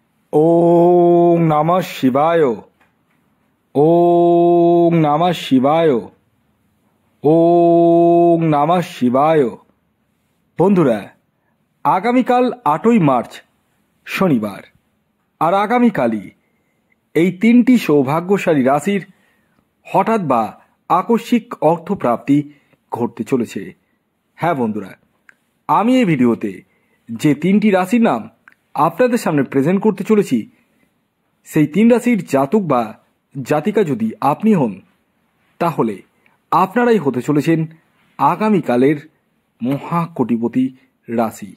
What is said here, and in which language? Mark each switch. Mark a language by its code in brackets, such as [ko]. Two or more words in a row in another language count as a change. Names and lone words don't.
[sa] ওং নমঃ শিবায়। ওং নমঃ শিবায়। ওং নমঃ শিবায়। [bn] বন্ধুরা, আগামীকাল 8ই মার্চ শনিবার, আর আগামীকালই এই তিনটি সৌভাগ্যশালী রাশির হঠাৎ বা আকস্মিক অর্থপ্রাপ্তি ঘটতে চলেছে। হ্যাঁ বন্ধুরা, আমি এই ভিডিওতে যে তিনটি রাশির নাম আপনাদের সামনে প্রেজেন্ট করতে চলেছি, সেই তিন রাশির জাতক বা জাতিকা যদি আপনি হন, তাহলে আপনারাই হতে চলেছেন আগামীকালের মহাকোটিপতি রাশি।